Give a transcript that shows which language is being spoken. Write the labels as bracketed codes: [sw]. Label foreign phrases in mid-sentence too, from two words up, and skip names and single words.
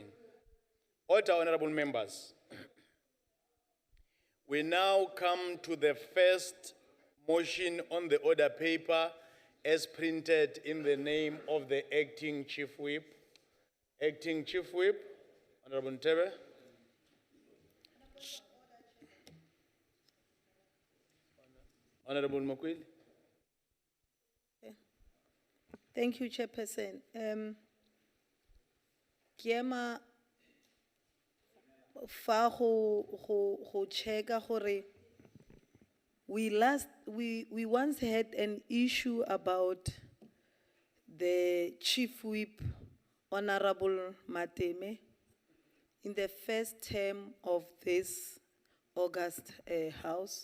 [en] Order, honorable members. We now come to the first motion on the order paper as printed in the name of the acting chief whip. Acting chief whip, Honorable Ntebe. Honorable Mokwili. Thank you, Chairperson. [tn] Kiema fa go checka gore [en] we once had an issue about the chief whip, Honorable Mateme, in the first term of this August House.